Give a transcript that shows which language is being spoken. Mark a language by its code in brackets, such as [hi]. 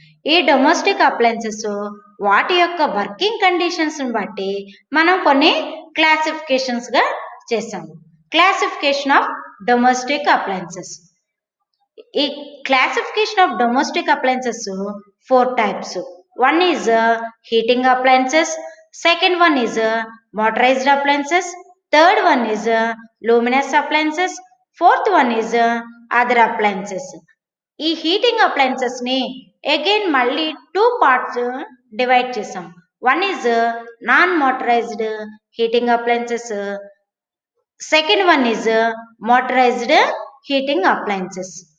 [te] ఈ domestic appliances వాటి యొక్క వర్కింగ్ కండిషన్స్ని బట్టి మనం కొన్ని క్లాసిఫికేషన్స్గా చేసాము. [en] Classification of domestic appliances. ఈ classification of domestic appliances 4 types. One is heating appliances, second one is motorized appliances, third one is luminous appliances, fourth one is other appliances. [te] ఈ heating appliances ని again మళ్ళీ 2 parts divide చేసాం. [en] One is non motorized heating appliances, second one is motorized heating appliances.